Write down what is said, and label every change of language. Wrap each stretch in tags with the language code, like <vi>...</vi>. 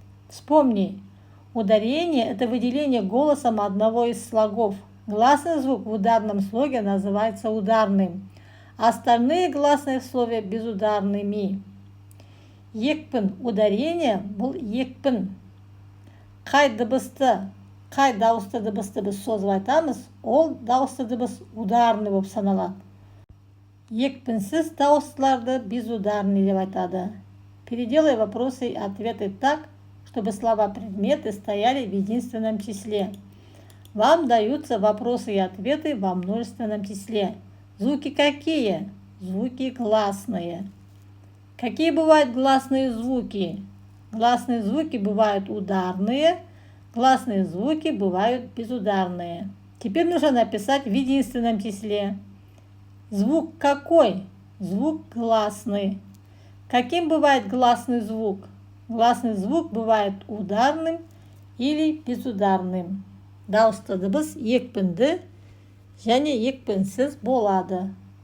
<ru>Вспомни. Ударение – это выделение голосом одного из слогов. Гласный звук в ударном слоге называется ударным. Остальные гласные в слове безударными.</ru> <kk>Екпін. Ударение бұл екпін. Қай дауысты дыбысты біз созып айтамыз, ол дауысты дыбыс ударный болып саналады. Екпінсіз дауыстыларды безударный деп айтады.</kk> <ru>Переделай вопросы и ответы так, чтобы слова-предметы стояли в единственном числе. Вам даются вопросы и ответы во множественном числе. Звуки какие? Звуки гласные. Какие бывают гласные звуки? Гласные звуки бывают ударные, гласные звуки бывают безударные. Теперь нужно написать в единственном числе. Звук какой? Звук гласный. Каким бывает гласный звук? Гласный звук бывает ударным или безударным.</ru> <kk>Дауысты дыбыс екпінді және екпінсіз болады.</kk>